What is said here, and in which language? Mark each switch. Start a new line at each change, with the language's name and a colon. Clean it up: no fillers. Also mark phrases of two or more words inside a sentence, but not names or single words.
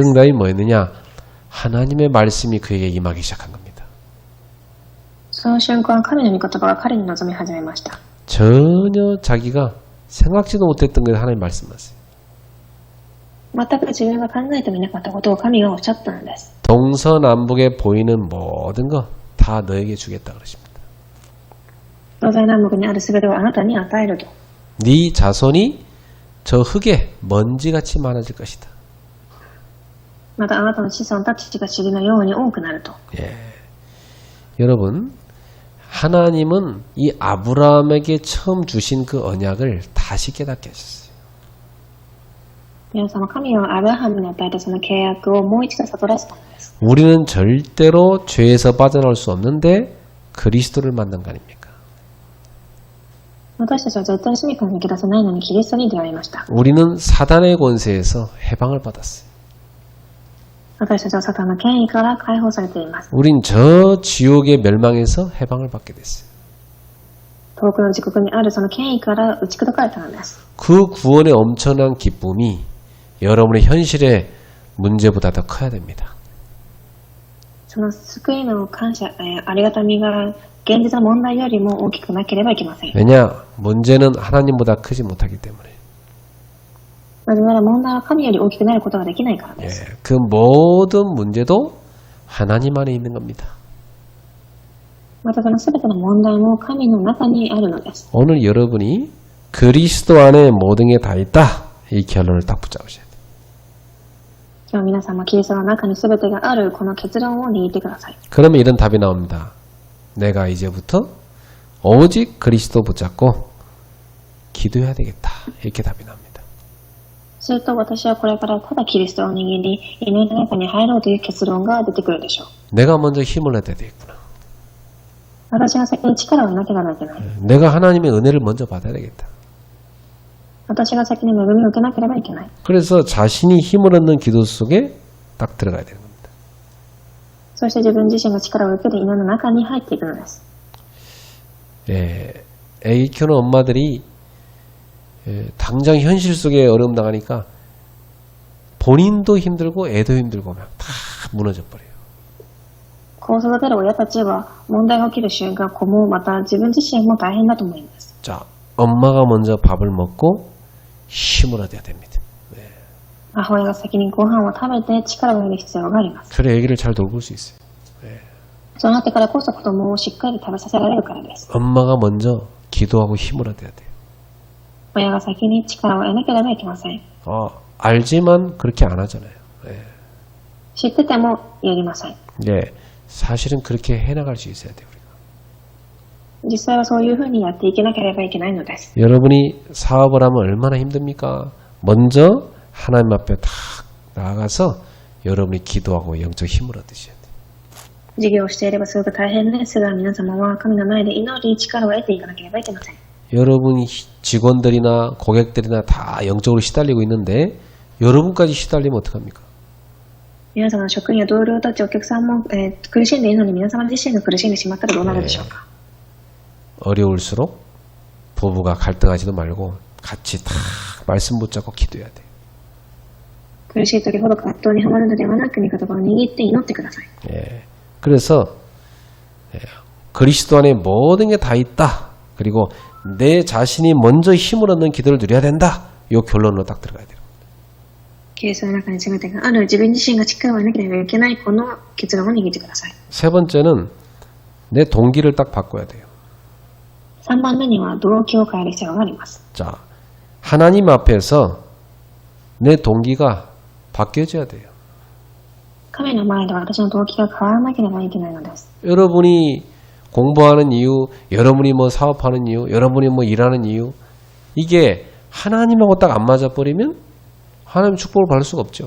Korean: 그 응답이 뭐였느냐? 하나님의 말씀이 그에게 임하기 시작한 겁니다.
Japanese: その瞬間、神の御言葉が彼に望み始めました。
Korean: 전혀 자기가 생각지도 못했던 것을 하나님 말씀하세요.
Japanese: 全く自分が考えてもいなかったことを神がおっしゃったのです。
Korean: 동서남북에 보이는 모든 거 다 너에게 주겠다 그러십니다.
Japanese: 東西南北にあるすべてをあなたに与えると。
Korean: 네 자손이 저 흙에 먼지같이 많아질 것이다.
Japanese: またあなたの子孫たちが塵のように多くなると。
Korean: 예. 여러분 하나님은 이 아브라함에게 처음 주신 그 언약을 다시 깨닫게 하셨어요.
Japanese: 皆様、神はアブラハムに与えたその契約をもう一度悟らせたのです。
Korean: 우리는 절대로 죄에서 빠져나올 수 없는데 그리스도를 만난 거 아닙니까?
Japanese: 私たちは絶対に罪から抜け出せないのにキリストに出会いました。
Korean: 우리는 사단의 권세에서 해방을 받았어요.
Japanese: 私たちはサタンの権威から解放されています。
Korean: 우린 저 지옥의 멸망에서 해방을 받게 됐어요.
Japanese: 遠くの時刻にあるその権威から打ち砕かれたのです。
Korean: 그 구원의 엄청난 기쁨이 여러분의 현실의 문제보다 더 커야 됩니다.
Japanese: その救いの感謝、ありがたみが現実の問題よりも大きくなければいけません。
Korean: 왜냐? 문제는 하나님보다 크지 못하기 때문에.
Japanese: なぜなら問題は神より大きくなることができないからです。
Korean: 그 모든 문제도 하나님 안에 있는 겁니다.
Japanese: またその全ての問題も神の中にあるのです。
Korean: 오늘 여러분이 그리스도 안에 모든 게 다 있다. 이 결론을 딱 붙잡으셔야 돼요.
Japanese: 今日皆様、キリストの中に全てがあるこの結論を握ってください。
Korean: 그러면 이런 답이 나옵니다. 내가 이제부터 오직 그리스도 붙잡고 기도해야 되겠다. 이렇게 답이 납니다.
Japanese: すると私はこれからただキリストを握り、祈りの中に入ろうという結論が出てくるでしょう。
Korean: 내가 먼저 힘을 내야 되겠구나.
Japanese: 私が先に力を得なければいけない。
Korean: 내가 하나님의 은혜를 먼저 받아야 되겠다.
Japanese: 私が先に恵みを受けなければいけない。
Korean: 그래서 자신이 힘을 얻는 기도 속에 딱 들어가야 되는 겁니다.
Japanese: そして自分自身が力を受ける祈りの中に入っていくのです。
Korean: 애기 키우는 엄마들이 당장 현실 속에 어려움 당하니까 본인도 힘들고 애도 힘들고 막 다 무너져 버려요.
Japanese: 子を育てる親たちは問題が起きる瞬間、子もまた自分自身も大変だと思います。
Korean: 자, 엄마가 먼저 밥을 먹고 힘을 얻어야 됩니다.
Japanese: 母親が先にご飯を食べて力を得る必要があります。
Korean: 그래 애기를 잘 돌볼 수 있어요.
Japanese: そうなってからこそ子供をしっかり食べさせられるからです。
Korean: 엄마가 먼저 기도하고 힘을 얻어야 돼요.
Japanese: 親が先に力を得なければいけません。
Korean: 알지만 그렇게 안 하잖아요.
Japanese: 知っててもやりません。
Korean: 사실은 그렇게 해나갈 수 있어야 돼요. 우리가.
Japanese: 実際はそういうふうにやっていけなければいけないのです。
Korean: 여러분이 사업을 하면 얼마나 힘듭니까? 먼저 하나님 앞에 딱 나아가서 여러분이 기도하고 영적 힘을 얻으셔야 돼요.
Japanese: 事業をしていればすごく大変ですが、皆様は神の前で祈り力を得ていかなければいけません。
Korean: 여러분 직원들이나 고객들이나 다 영적으로 시달리고 있는데 여러분까지 시달리면 어떡합니까?
Japanese: 皆様の職員や同僚たち、お客さんも、苦しんでいるのに皆様自身が苦しんでしまったらどうなるでしょうか。
Korean: 어려울수록 부부가 갈등하지도 말고 같이 다 말씀 붙잡고 기도해야 돼요.
Japanese: 苦しい時ほど葛藤にはまるのではなく、御言葉を握って祈ってください。
Korean: 그래서 그리스도 안에 모든 게 다 있다. 그리고 내 자신이 먼저 힘을 얻는 기도를 누려야 된다. 이 결론으로 딱 들어가야 돼요.
Japanese: キリストの中に全てがある、自分自身が力を得なければいけない、この結論を握ってください。
Korean: 세 번째는 내 동기를 딱 바꿔야 돼요.
Japanese: 3 番目には動機を変える必要があります。
Korean: 자, 하나님 앞에서 내 동기가 바뀌어져야 돼요.
Japanese: 神の前で私の動機が変わらなければいけないのです。
Korean: 여러분이 공부하는 이유, 여러분이 뭐 사업하는 이유, 여러분이 뭐 일하는 이유, 이게 하나님하고 딱 안 맞아버리면 하나님 축복을 받을 수가 없죠.